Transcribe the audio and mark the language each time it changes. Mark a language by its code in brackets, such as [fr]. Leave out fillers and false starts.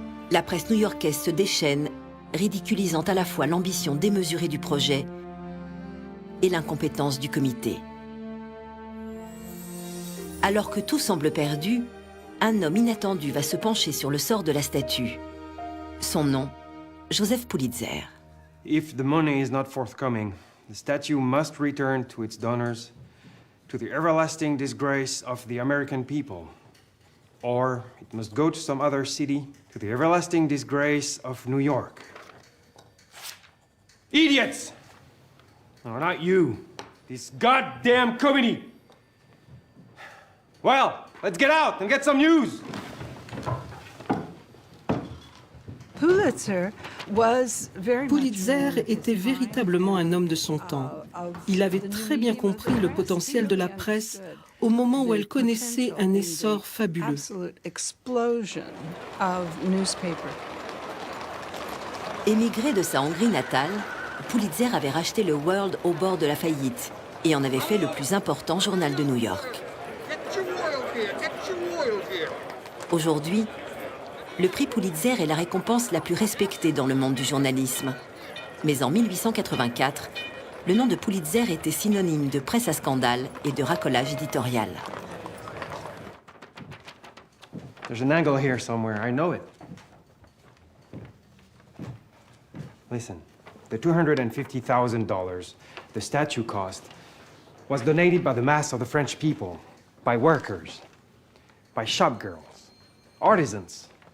[fr] La presse new-yorkaise se déchaîne, ridiculisant à la fois l'ambition démesurée du projet et l'incompétence du comité. Alors que tout semble perdu, un homme inattendu va se pencher sur le sort de la statue. Son nom, Joseph Pulitzer. [en] If the money is not forthcoming, the statue must return to its donors, to the everlasting disgrace of the American people. Or it must go to some other city, to the everlasting disgrace of New York. Idiots! No, not you. This goddamn committee! Well, let's get out and get some news! [fr] Pulitzer était véritablement un homme de son temps. Il avait très bien compris le potentiel de la presse au moment où elle connaissait un essor fabuleux. Émigré de sa Hongrie natale, Pulitzer avait racheté le World au bord de la faillite et en avait fait le plus important journal de New York. Aujourd'hui, le prix Pulitzer est la récompense la plus respectée dans le monde du journalisme. Mais en 1884, le nom de Pulitzer était synonyme de presse à scandale et de racolage éditorial. [en] There's an angle here somewhere, I know it. Listen, the $250,000 the statue cost was donated by the mass of the French people, by workers, by shopgirls, artisans.